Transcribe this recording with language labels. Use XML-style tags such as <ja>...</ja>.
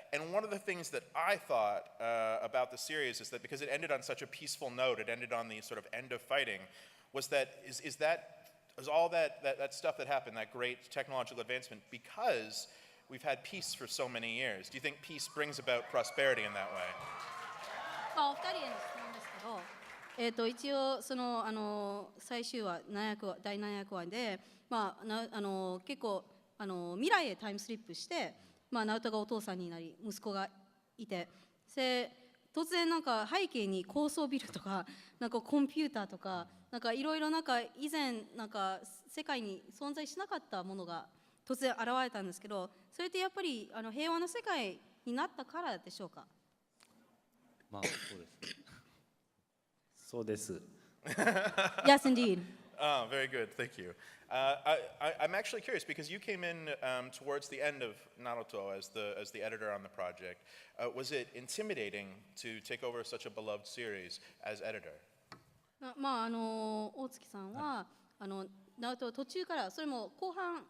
<en>And one of the things that I thought about the series is that because it ended on such a peaceful note, it ended on the sort of end of fighting, was that is all that stuff that happened, that great technological advancement, because we've had peace for so many years. Do you think peace brings about prosperity in that way?</en> <ja>まあ、お二人への質問ですけど、一応その最終話第7役話で、まあ結構未来へタイムスリップして、まあナウトがお父さんになり息子がいて、で突然なんか背景に高層ビルとかなんかコンピューターとかなんかいろいろなんか以前なんか世界に存在しなかったものが突然現れたんですけど、それってやっぱり平和な世界になったからでしょうか。まあそうですね。そうです。</ja> <en>Yes, indeed. Oh, very good. Thank you. I'm actually curious because you came in towards the end of Naruto as the editor on the project. Was it intimidating to take over such a beloved series as editor?</en> <ja>まあ大月さんはナウト途中からそれも後半、</ja>